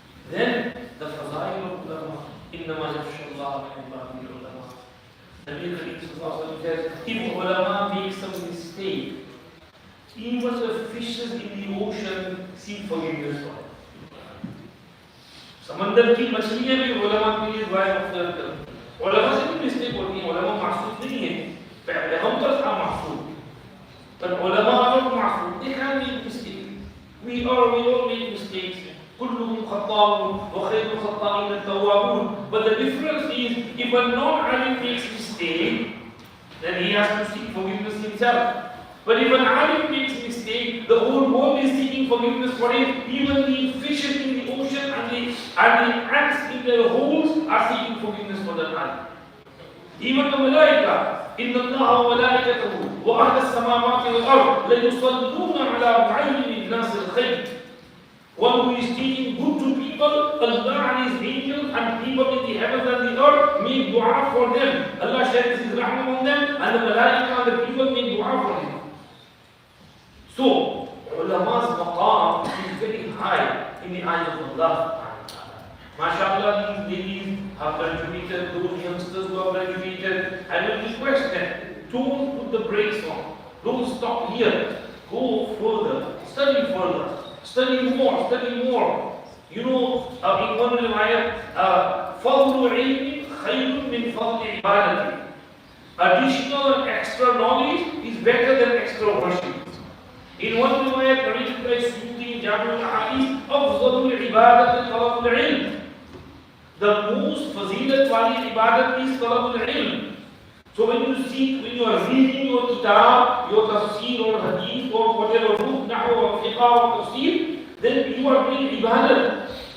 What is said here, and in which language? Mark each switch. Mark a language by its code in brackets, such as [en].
[en] Then the fazail of ulama, [ar] innama yakhsha Allah min ibadihi ulama. [en] Nabi Kareem sallallahu alaihi wasallam says, if ulama makes some mistake, even the fishes in the ocean seek forgiveness for it. [hi] समंदर की मछलियां भी उलमा के लिए दुआ करते हैं. उलमा से भी मिस्टेक होती है. उलमा मासूम नहीं है. पहले हम तो था मासूम, पर उलमा और मासूम. [en] They can make mistakes. We all make mistakes. [ar] كلهم خطاؤون وخير الخطائين التوابون. [en] But the difference is, if a non-alim makes mistake, then he has to seek forgiveness himself. But if an alim makes mistake, the whole world is seeking forgiveness for it. Even the fishes in the ocean and the ants in their holes are seeking forgiveness for that alim. Even the malaika, [ar] إن الله وملائكته وأهل السماوات والأرض ليصلون على معلم الناس الخير. [en] One who is teaching good to people, Allah and His angels and people in the heavens and the earth make dua for them. Allah sheds His rahmah on them, and the malaika and the people make dua for them. So, ulama's maqam is very high in the eyes of Allah. MashaAllah, these ladies have graduated, those youngsters who have graduated, and will request them, don't put the brakes on. Don't stop here. Go further. Study further. Study more. In one riwayat, [ar] فَضْلُ عِلْمٍ خَيْرٌ مِنْ فَضْلِ عِبَادَةٍ. [en] Additional and extra knowledge is better than extra worship. In one riwayat narrated by Suyuti Jami' al-Ahadith, [ar] أَفْضَلُ الْعِبَادَةِ طَلَبُ الْعِلْمِ. [en] The most fazilat wali ibadat is talab al-ilm. So when you are reading your kitab, your tafsir or hadith or whatever book, nahw or fiqh or tafsir, then you are doing ibadat.